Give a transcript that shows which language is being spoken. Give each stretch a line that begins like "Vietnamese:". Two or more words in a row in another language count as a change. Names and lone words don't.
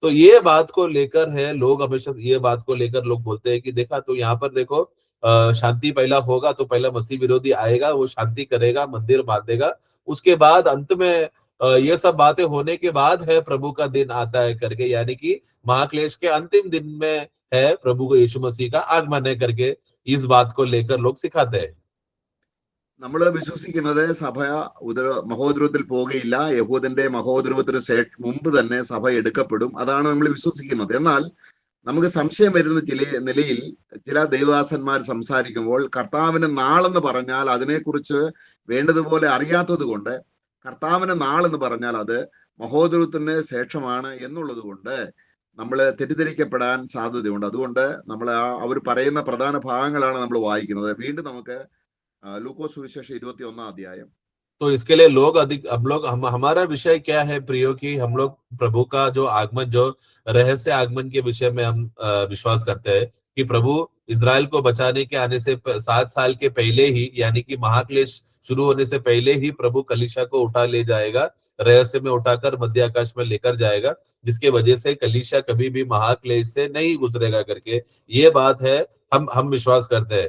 Hindi: तो ये बात को लेकर है, लोग हमेशा ये बात को लेकर लोग बोलते हैं कि देखा तो यहाँ पर देखो शांति पहला होगा, तो पहला मसीह विरोधी आएगा, वो शांति करेगा, मंदिर बांधेगा, उसके बाद अंत में ये सब बातें होने के बाद है प्रभु का दिन आता है करके, यानी कि महाक्लेश के अंतिम दिन में है प्रभु को यीशु मसीह का आगमन है करके इस बात को लेकर लोग सिखाते हैं।
Malayalam: നമ്മൾ വിശ്വസിക്കുന്നത് സഭ മഹോദരവത്തിൽ പോകുകയില്ല. യഹൂദന്റെ മഹോദരവത്തിന് മുമ്പ് തന്നെ സഭ എടുക്കപ്പെടും. അതാണ് നമ്മൾ വിശ്വസിക്കുന്നത്. എന്നാൽ നമുക്ക് സംശയം വരുന്ന നിലയിൽ ചില ദൈവദാസന്മാർ സംസാരിക്കുമ്പോൾ കർത്താവിന് നാളെന്ന് പറഞ്ഞാൽ അതിനെക്കുറിച്ച് വേണ്ടതുപോലെ അറിയാത്തത് കൊണ്ട്, കർത്താവിന് നാളെന്ന് പറഞ്ഞാൽ അത് മഹോദരത്തിന് ശേഷമാണ് എന്നുള്ളത് കൊണ്ട് നമ്മൾ തെറ്റിദ്ധരിക്കപ്പെടാൻ സാധ്യതയുണ്ട്. അതുകൊണ്ട് നമ്മൾ അവർ പറയുന്ന പ്രധാന ഭാഗങ്ങളാണ് നമ്മൾ വായിക്കുന്നത്. വീണ്ടും നമുക്ക് ലൂക്കോസ് സുവിശേഷം 21 അധ്യായം.
Hindi: तो इसके लिए लोग हमारा विषय क्या है प्रियो, कि हम लोग प्रभु का जो आगमन, जो रहस्य आगमन के विषय में हम विश्वास करते हैं कि प्रभु इजराइल को बचाने के आने से 7 साल के पहले ही, यानी कि महाक्लेश शुरू होने से पहले ही प्रभु कलीसिया को उठा ले जाएगा, रहस्य में उठाकर मध्य आकाश में लेकर जाएगा, जिसके वजह से कलीसिया कभी भी महाक्लेश से नहीं गुजरेगा करके ये बात है, हम विश्वास करते हैं।